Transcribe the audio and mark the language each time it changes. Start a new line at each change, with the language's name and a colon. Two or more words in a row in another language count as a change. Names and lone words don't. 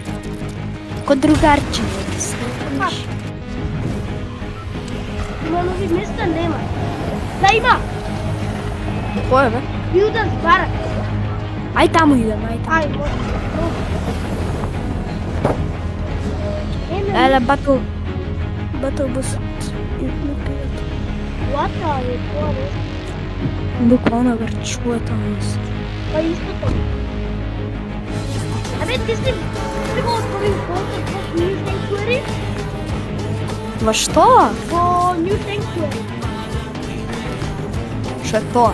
Macedonian: Ко другарче ги сретнуваш. Има нови места? Нема. Да има! Кој бе? Builders Barrack. Ај таму идем, ај таму. Ај, може. Еле, батл бус.
English: What are you doing?
Macedonian: Буквално врчува таму. Па истото. Абе, ти си го отворил контакт во New Sanctuary? Во што? Во New Sanctuary. Што е тоа?